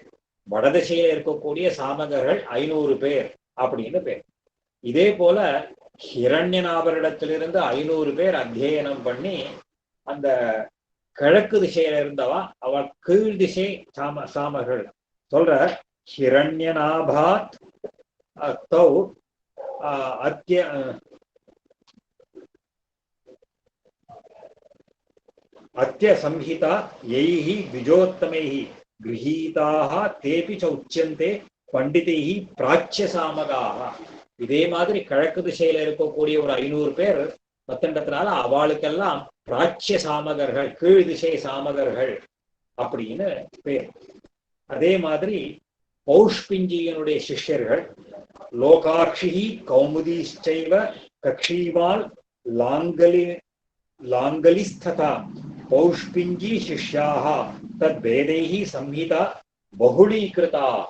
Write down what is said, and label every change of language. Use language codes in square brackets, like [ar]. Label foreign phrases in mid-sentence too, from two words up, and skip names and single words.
[ta] வடதிசையில இருக்கக்கூடிய சாமகர்கள் 500 பேர் அப்படின்னு பேர். இதே போல ஹிரண்யநாபரிடத்திலிருந்து 500 பேர் அத்தியனம் பண்ணி அந்த கிழக்கு திசையில இருந்தவா அவள் கீழ் திசை சாமர்கள் சொல்ற [sa] हिरण्यनाभात् तौ अत्य संहिता यैहि द्विजोत्तमैहि गृहीताः तेपि च उच्यन्ते पंडितैहि प्राच्य सामगाः. [ta] இதே மாதிரி கிழக்கு திசையில இருக்கக்கூடிய ஒரு 500 பேர் பத்தண்டத்தினால அவளுக்கெல்லாம் பிராச்சிய சாமகர்கள், கீழ் திசை சாமகர்கள் அப்படின்னு பேர். அதே மாதிரி பௌஷ்பிஞ்சியனுடைய சிஷ்யர்கள் [sa] लोकाक्षि कौमुदिश्चैव कक्षीवान् लाङ्गलिस्तथा पौष्पिञ्जि शिष्याः तद् वेदैः संहिता बहुलीकृताः.